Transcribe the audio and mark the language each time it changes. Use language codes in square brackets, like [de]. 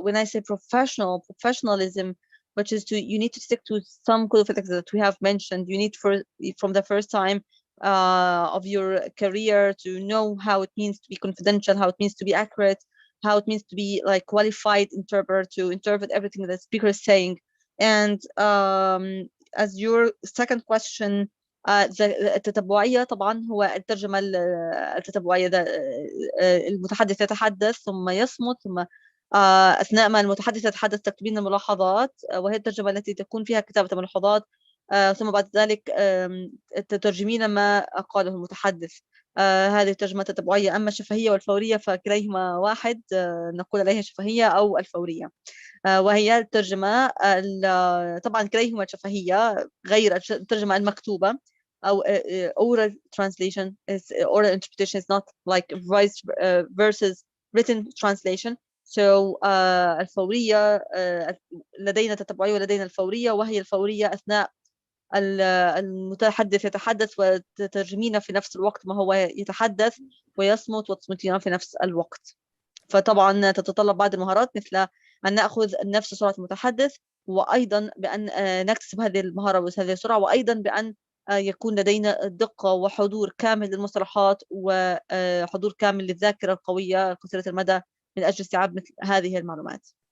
[en] But when I say professionalism, which is you need to stick to some code of ethics that we have mentioned. You need from the first time of your career to know how it means to be confidential, how it means to be accurate, how it means to be like qualified interpreter to interpret everything that the speaker is saying. And as your second question, [ar] التتبعية طبعا هو الترجمة التتبعية ده المتحدث يتحدث ثم يصمت ثم أثناء ما المتحدث يتحدث تكتبين الملاحظات، وهي الترجمة التي تكون فيها كتابة الملاحظات، ثم بعد ذلك تترجمين ما قاله المتحدث. هذه الترجمة التتبعية. أما الشفهية والفورية فكليهما واحد، نقول عليها شفهية أو الفورية، وهي الترجمة طبعا كليهما شفهية غير الترجمة المكتوبة أو [en] oral translation. Oral interpretation is not like voice versus written translation. [ar] So الفورية لدينا تتبعية ولدينا الفورية، وهي الفورية أثناء المتحدث يتحدث وتترجمين في نفس الوقت ما هو يتحدث ويصمت وتصمتين في نفس الوقت. فطبعا تتطلب بعض المهارات مثل أن نأخذ نفس سرعة المتحدث، وأيضا بأن نكتسب هذه المهارة وهذه السرعة، وأيضا بأن يكون لدينا دقة وحضور كامل للمصطلحات وحضور كامل للذاكرة القوية قصيرة المدى من أجل استيعاب مثل هذه المعلومات.